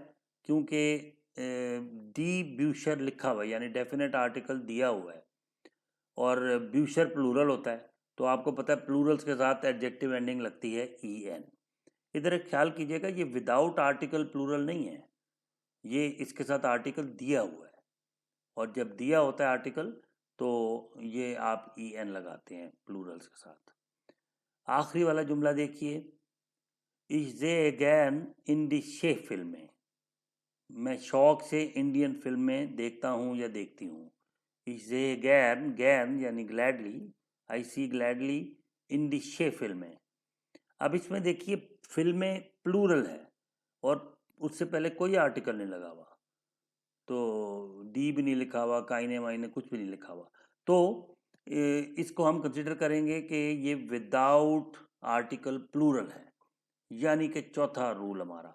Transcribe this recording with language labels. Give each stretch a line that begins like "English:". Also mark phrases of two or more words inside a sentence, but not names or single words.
Urdu: کیونکہ
German: die Bücher
Urdu: لکھا ہوا ہے، یعنی
English: definite article
Urdu: دیا ہوا ہے، اور بیوشر پلورل ہوتا ہے تو آپ کو پتہ ہے پلورلز کے ساتھ
English: adjective ending
Urdu: لگتی ہے ای این. ادھر ایک خیال کیجئے گا، یہ
English: without article plural
Urdu: نہیں ہے، یہ اس کے ساتھ آرٹیکل دیا ہوا ہے، اور جب دیا ہوتا ہے آرٹیکل تو یہ آپ ای این لگاتے ہیں پلورلز کے ساتھ. آخری والا جملہ دیکھیے،
German: Ich sehe gern indische Filme.
Urdu: میں شوق سے انڈین فلمیں دیکھتا ہوں یا دیکھتی ہوں.
German: Ich sehe gern یعنی gladly،
English: I see gladly
German: indische Filme.
Urdu: اب اس میں دیکھیے فلمیں پلورل ہے اور اس سے پہلے کوئی آرٹیکل نہیں لگا ہوا، تو ڈی بھی نہیں لکھا ہوا، کائنے وائنے کچھ بھی نہیں لکھا ہوا، تو اس کو ہم کنسیڈر کریں گے کہ یہ
English: without article plural
Urdu: ہے، یعنی کہ چوتھا رول ہمارا.